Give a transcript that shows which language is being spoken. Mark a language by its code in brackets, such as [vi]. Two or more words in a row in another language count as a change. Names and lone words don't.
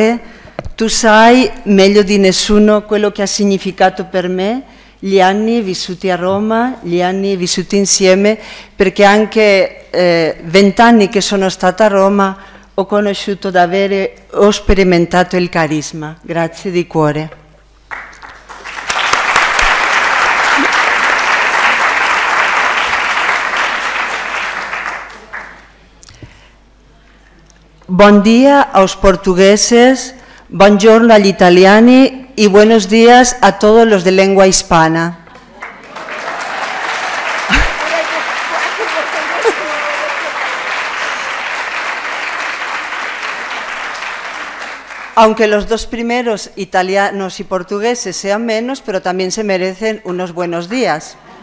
[it] Tu sai meglio di nessuno quello che ha significato per me gli anni vissuti a Roma, gli anni vissuti insieme, perché anche 20 anni che sono stata a Roma ho conosciuto davvero, ho sperimentato il carisma. Grazie di cuore. [es] Buen día a los portugueses, [it] buongiorno agli italiani [es] y buenos días a todos los de lengua hispana. Aunque los dos primeros, italianos y portugueses, sean menos, pero también se merecen unos buenos días.